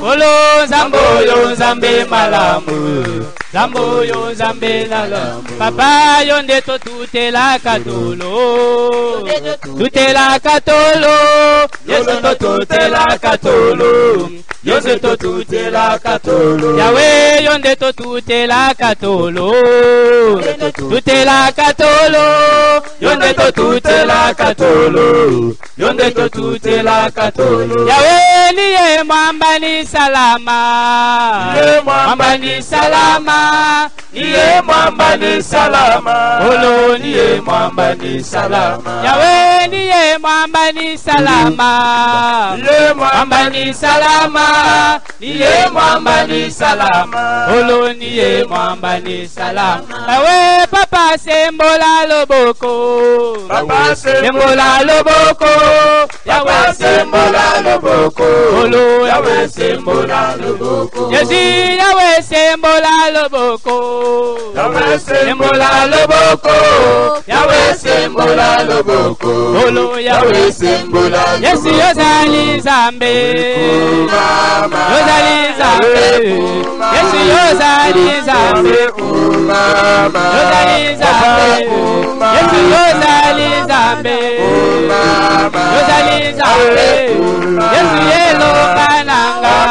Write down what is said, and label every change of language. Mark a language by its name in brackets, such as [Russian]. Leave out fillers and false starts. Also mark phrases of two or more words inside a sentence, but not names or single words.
[Lingala] Olo zambo yo zambe malamu, zambo yo zambe malamu, Papa yo ndeto tutela katolo, tutela katolo, Yesu to tutela katolo, Yesu to tutela katolo, Yahweh yonde to tutela katolo, tutela katolo, yonde to tutela katolo, yonde to tutela katolo. [Swahili] Yahweh niye mwamba ni salama, mwamba ni salama, niye mwamba ni salama, Olo niye mwamba ni salama. Yahweh niye mwamba ni salama, mwamba ni salama, niye mwamba ni salama. Olo niye mwamba ni salama. [Lingala] Awe papa sembola loboko, Papa sembola loboko, Yahweh sembola loboko, Olo Yahweh sembola loboko, Yesu Yahweh sembola loboko, Yahweh sembola loboko, Yahweh sembola loboko, Olo Yahweh sembola loboko, Yesu yozali zambe, yozali zambe, Yesu yozali zambe, yozali zambe, Yesu yozali zambe, yozali zambe, Yesu yelo kananga,